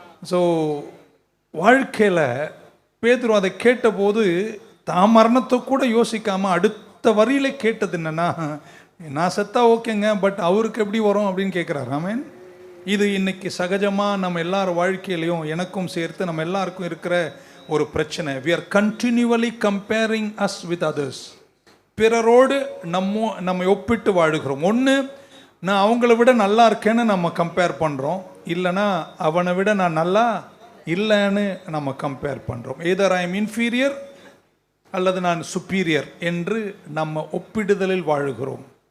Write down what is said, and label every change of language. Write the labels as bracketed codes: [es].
[ta] So வாழ்க்கையில் பேதுரு அதை கேட்டபோது தான் மரணத்தை கூட யோசிக்காமல் அடுத்த வரியில கேட்டது என்னன்னா, நான் செத்தா ஓகேங்க, பட் அவருக்கு எப்படி வரும் அப்படின்னு கேட்குறாரு. ஆமேன். இது இன்னைக்கு சகஜமாக நம்ம எல்லார் வாழ்க்கையிலையும், எனக்கும் சேர்த்து நம்ம எல்லாருக்கும் இருக்கிற ஒரு பிரச்சனை. [en] we are continually comparing us with others. [ta] பிறரோடு நம்மை ஒப்பிட்டு வாழுகிறோம். ஒன்று நான் அவங்கள விட நல்லா இருக்கேன்னு நம்ம கம்பேர் பண்ணுறோம், இல்லைன்னா அவனை விட நான் நல்லா இல்லைன்னு நம்ம கம்பேர் பண்ணுறோம். [en] either I am inferior [ta] அல்லது நான் சுப்பீரியர் என்று நம்ம ஒப்பிடுதலில் வாழுகிறோம்.